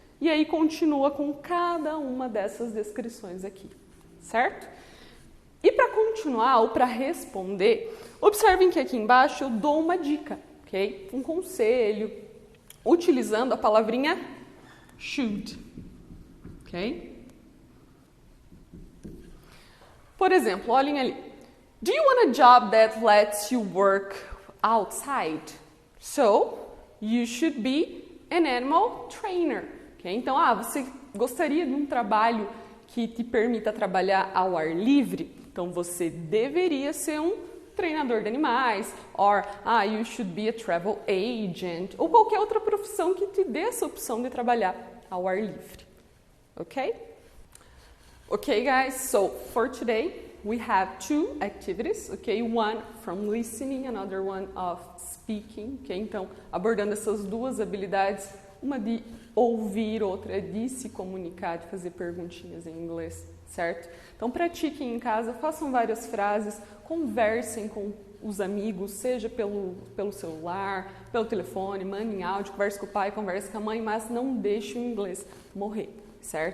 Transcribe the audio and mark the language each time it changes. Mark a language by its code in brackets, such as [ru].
[pt] E aí continua com cada uma dessas descrições aqui, certo? E para continuar ou para responder, observem que aqui embaixo eu dou uma dica, ok? Um conselho, utilizando a palavrinha should, ok? Por exemplo, olhem ali. [en] Do you want a job that lets you work outside? So, you should be an animal trainer. Okay? [pt] Então, você gostaria de um trabalho que te permita trabalhar ao ar livre? Então, você deveria ser um treinador de animais, [en] or you should be a travel agent, [pt] ou qualquer outra profissão que te dê essa opção de trabalhar ao ar livre. Ok? [en] Okay, guys, so for today, we have 2 activities, okay? One from listening, another one of speaking, okay? [pt] Então, abordando essas 2 habilidades, uma de ouvir, outra de se comunicar, de fazer perguntinhas em inglês, certo? Então, pratiquem em casa, façam várias frases, conversem com os amigos, seja pelo celular, pelo telefone, mandem áudio, converse com o pai, converse com a mãe, mas não deixe o inglês morrer, certo?